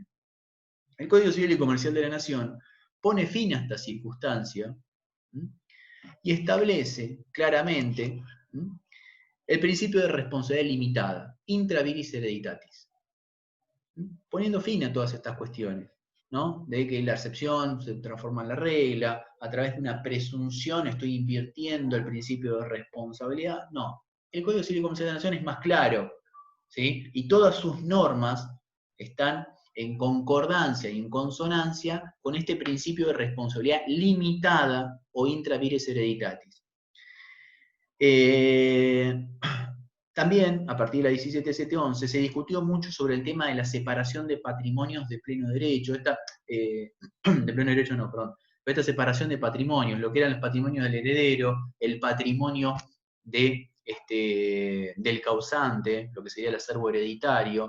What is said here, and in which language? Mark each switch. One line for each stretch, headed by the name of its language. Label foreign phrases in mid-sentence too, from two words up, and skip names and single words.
Spanish: El Código Civil y Comercial de la Nación pone fin a esta circunstancia y establece claramente el principio de responsabilidad limitada,
Latin: intra vires hereditatis,
Spanish: poniendo fin a todas estas cuestiones, ¿no? De que la excepción se transforma en la regla, a través de una presunción estoy invirtiendo el principio de responsabilidad. No, el Código Civil y Comercial de la Nación es más claro, ¿sí? Y todas sus normas están en concordancia y en consonancia con este principio de responsabilidad limitada o
Latin: intra vires hereditatis.
Spanish: También, a partir de la 17711, se discutió mucho sobre el tema de la separación de patrimonios de pleno derecho. De pleno derecho no, perdón. Esta separación de patrimonios, lo que eran los patrimonios del heredero, el patrimonio del causante, lo que sería el acervo hereditario.